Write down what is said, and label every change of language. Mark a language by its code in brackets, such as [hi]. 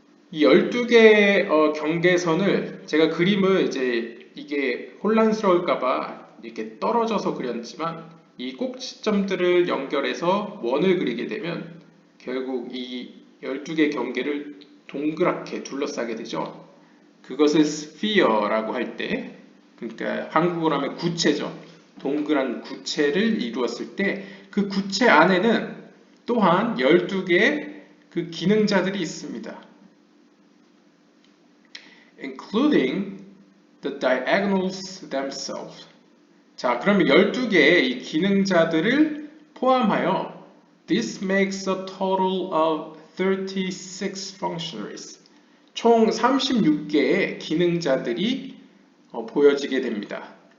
[ko] 이 12개의 경계선을 제가 그림을 이제 이게 혼란스러울까봐 이렇게 떨어져서 그렸지만 이 꼭지점들을 연결해서 원을 그리게 되면 결국 이 12개 경계를 동그랗게 둘러싸게 되죠. 그것을 sphere라고 할 때, 그러니까 한국어로 하면 구체죠. 동그란 구체를 이루었을 때 그 구체 안에는 또한 12개의 그 기능자들이 있습니다. [en] including the diagonals themselves. [ko] 자, 그러면 12개의 이 기능자들을 포함하여 [en] this makes a total of 36 functionaries. [ko] 총 36개의 기능자들이 보여지게 됩니다.